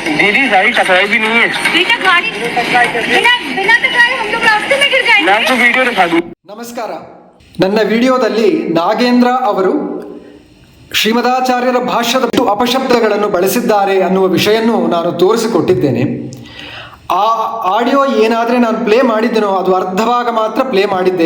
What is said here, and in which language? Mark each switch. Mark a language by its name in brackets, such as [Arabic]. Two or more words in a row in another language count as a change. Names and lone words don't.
[Hindi] दीदी गाड़ी टकराई भी नहीं है। बेटा गाड़ी बिना बिना टकराए हम लोग रास्ते में गिर जाएंगे। मैं आपको वीडियो दिखा दूं। [Kannada] ನಮಸ್ಕಾರ. ನನ್ನ ವಿಡಿಯೋದಲ್ಲಿ ನಾಗೇಂದ್ರ ಅವರು ಶ್ರೀಮದಾಚಾರ್ಯರ ಭಾಷ್ಯದ ಅಪಶಬ್ದಗಳನ್ನು ಬಳಸಿದ್ದಾರೆ ಅನ್ನುವ ವಿಷಯನ್ನು ನಾನು ತೋರಿಸಿಕೊಟ್ಟಿದ್ದೇನೆ. ಆ ಆಡಿಯೋ ಏನಾದರೆ ನಾನು ಪ್ಲೇ ಮಾಡಿದ್ದೇನೋ ಅದು ಅರ್ಧ ಭಾಗ ಮಾತ್ರ ಪ್ಲೇ ಮಾಡಿದ್ದೆ.